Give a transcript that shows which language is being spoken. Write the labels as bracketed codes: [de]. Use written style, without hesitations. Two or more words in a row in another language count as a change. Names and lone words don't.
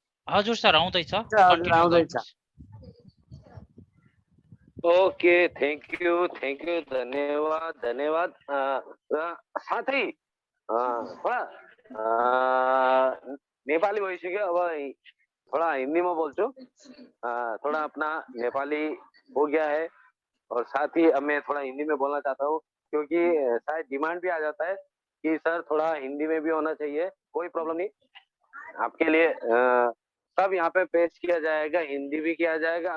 [ne] हजुर सर आउँदैछ, हजुर कन्टिन्यू आउँदैछ। गर्नुहोस्। [en] okay, thank you, [ne] धन्यवाद धन्यवाद। साथै थोड़ा नेपाली भइसक्यो, अब थोड़ा [hi] हिंदी में [ne] बोल्छु। [hi] थोड़ा अपना नेपाली हो गया है और साथ ही अब मैं थोड़ा हिंदी में बोलना चाहता हूँ, क्योंकि शायद डिमांड भी आ जाता है कि सर थोड़ा हिंदी में भी होना चाहिए। कोई प्रॉब्लम नहीं, आपके लिए सब यहाँ पे पेश किया जाएगा, हिंदी भी किया जाएगा।